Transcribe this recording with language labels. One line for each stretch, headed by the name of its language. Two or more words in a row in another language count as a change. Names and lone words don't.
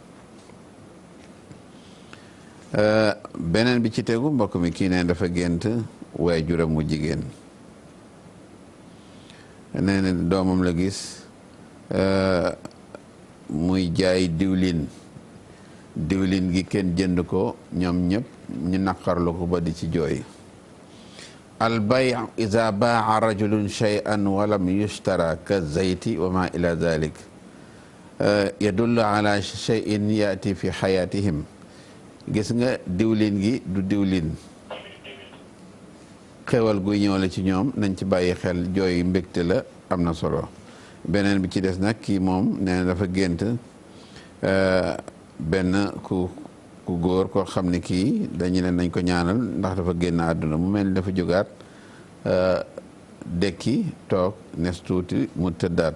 Wolof: beneen bi ci tegu mbokk mi kii ne dafa gént waajuram mu jigéen nee na doomam la gis muy jaay diwlin gi kenn jënd ko ñoom ñëpp ñu naqarlu ko ba di ci jooy.
Arabic: البيع إذا باع رجل شيئا ولم يشترى كالزيت وما إلى ذلك يدل على شيء يأتي في حياتهم.
Wolof: gis nga diwlin gi du diwlin xewal guy ñëw la ci ñoom nañ ci bàyyi xel jooy mbégte la am na solo. beneen bi ci des nag kii moom nee na dafa gént benn ku góor koo xam ne kii dañu ne nañ ko ñaanal ndax dafa génn àdduna mu mel ni dafa jógaat dekki toog nes tuuti mu tëddaat.